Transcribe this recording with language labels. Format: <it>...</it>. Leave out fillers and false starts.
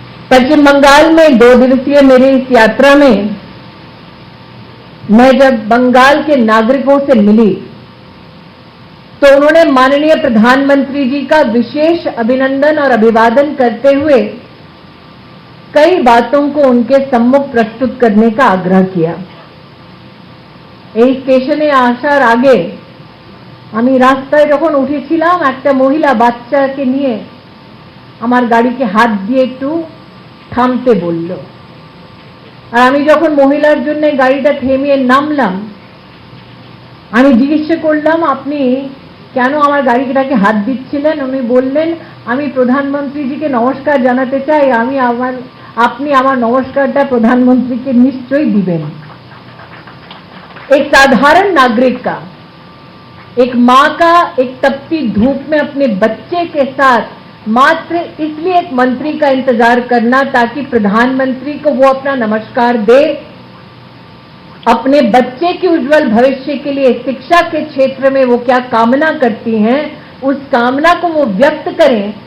<hi>पश्चिम बंगाल में 2 दिवसीय मेरी इस यात्रा में मैं जब बंगाल के नागरिकों से मिली तो उन्होंने माननीय प्रधानमंत्री जी का विशेष अभिनंदन और अभिवादन करते हुए कई बातों को उनके सम्मुख प्रस्तुत करने का आग्रह किया।</hi> <bn>এই স্টেশনে আসার আগে আমি রাস্তায় যখন উঠেছিলাম, একটা মহিলা বাচ্চাকে নিয়ে আমার গাড়িকে হাত দিয়ে একটু থামতে বলল, আর আমি যখন মহিলার জন্য গাড়িটা থেমিয়ে নামলাম, আমি জিজ্ঞেস করলাম আপনি কেন আমার গাড়িটাকে হাত দিচ্ছিলেন? উনি বললেন আমি প্রধানমন্ত্রীজিকে নমস্কার জানাতে চাই, আপনি আমার নমস্কারটা প্রধানমন্ত্রীকে নিশ্চয়ই দিবেন।</bn> <hi>एक साधारण नागरिक का, एक मां का एक तपती धूप में अपने बच्चे के साथ मात्र इसलिए एक मंत्री का इंतजार करना ताकि प्रधानमंत्री को वो अपना नमस्कार दे, अपने बच्चे के उज्जवल भविष्य के लिए शिक्षा के क्षेत्र में वो क्या कामना करती हैं, उस कामना को वो व्यक्त करें।</hi>